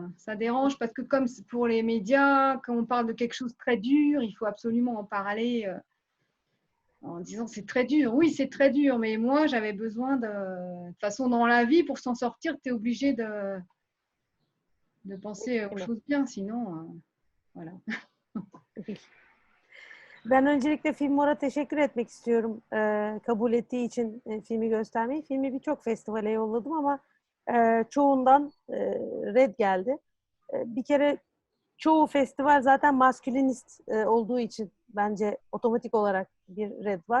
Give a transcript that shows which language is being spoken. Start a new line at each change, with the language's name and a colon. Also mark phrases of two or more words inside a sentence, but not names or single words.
French: Ça dérange parce que comme pour les médias, quand on parle de quelque chose de très dur, il faut absolument en parler en disant c'est très dur. Oui, c'est très dur, mais moi, j'avais besoin de... De toute façon, dans la vie, pour s'en sortir, tu es obligé de penser aux choses bien, sinon, voilà.
Turkish: Ben öncelikle Filmor'a teşekkür etmek istiyorum kabul ettiği için filmi göstermeyi. Filmi birçok festivale yolladım ama çoğundan red geldi. Bir kere çoğu festival zaten maskülinist olduğu için bence otomatik olarak bir red var.